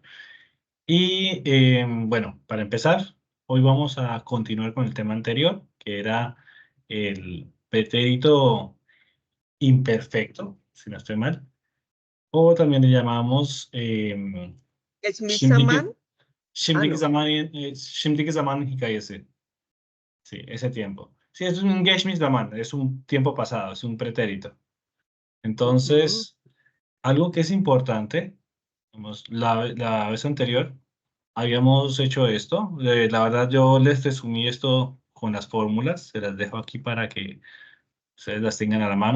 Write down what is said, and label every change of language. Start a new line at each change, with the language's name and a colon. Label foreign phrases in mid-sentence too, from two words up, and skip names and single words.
Spanish: Y bueno, para empezar, hoy vamos a continuar con el tema anterior, que era el pretérito imperfecto, si no estoy mal, o también le llamamos ¿Es mi
Turkish: şimdiki, Saman? şimdiki
Spanish: No.
Turkish: zaman, şimdiki zaman hikayesi.
Spanish: Sí, ese tiempo. Sí, es un
Turkish: geçmiş zaman,
Spanish: es un tiempo pasado, es un pretérito. Ujú. Entonces, algo que es importante, la vez anterior, habíamos hecho esto. La verdad, yo les resumí esto con las fórmulas. Se las dejo aquí para que ustedes las tengan a la mano.